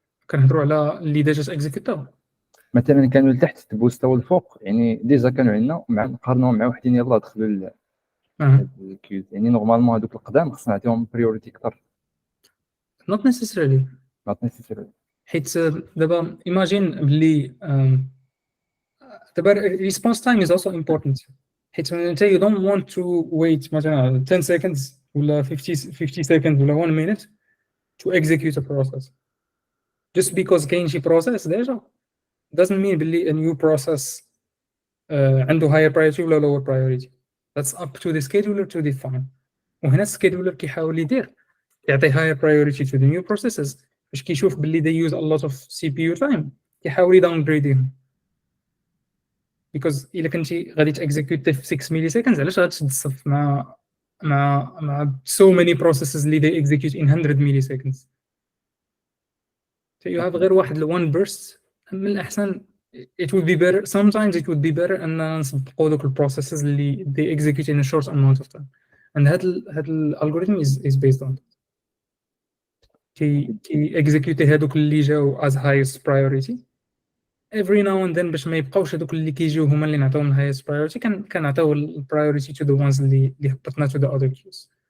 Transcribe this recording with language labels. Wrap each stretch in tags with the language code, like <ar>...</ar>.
<ar>كنهضروا على اللي ديجا اكزيكوتاو. مثلا كانوا لتحت تبوستاو الفوق، يعني ديجا كانوا عندنا مع نقارنوهم مع وحدين يلاه دخلوا الكيوز، يعني نورمالمون هذوك القدام خصنا نعطيهم بريوريتي اكثر.</ar> <en>not necessarily.</en> <ar>حيت دابا</ar> <en>imagine</en> <ar>بلي دابا</ar> <en>response time is also important.</en> <ar>حيت انت</ar> <en>you don't want to wait</en> <ar>مثلا</ar> <en>10 seconds ولا 50 seconds ولا 1 minute to execute a process just because</en> <ar>كاين شي</ar> <en>process ديجا doesn't mean</en> <ar>بلي</ar> <en>a new process</en> <ar>عنده</ar> <en>higher priority ولا lower priority. That's up to the scheduler to define.</en> <ar>وهنا السكيدولر كيحاول يعطي</ar> <en>higher priority to the new processes</en> <ar>باش كيشوف باللي</ar> <en>they use a lot of CPU time</en> <ar>كيحاول يداونغريديهم.</ar> <en>because</en> <ar>الا كنتي غادي تاكزيكوت في 6 ملي سكندز علاش غتشد الصف مع</ar> <en>so many processes</en> <ar>اللي</ar> <en>they execute in 100</en> <ar>ملي سكندز.</ar> <en>so you have</en> <ar>غير واحد</ar> <en>one burst.</en> <ar>من الأحسن</ar> <en>it would be better sometimes it would be better</en> <ar>أن نسبقوا دوك البروسيسز اللي</ar> <en>they execute in a short amount of time.</en> <ar>and هاد الالغوريثم</ar> <en>is based on</en> <ar>كي execute هادوك اللي جاو</ar> <en>as highest priority every now and then</en> <ar>باش ما يبقاوش هادوك اللي كيجيو هما اللي نعطيوهم</ar> <en>highest priority</en> <ar>كنعطيو ال priority</ar> <en>to the ones</en> <ar>اللي هبطنا</ar> <en>to the other queues.</en>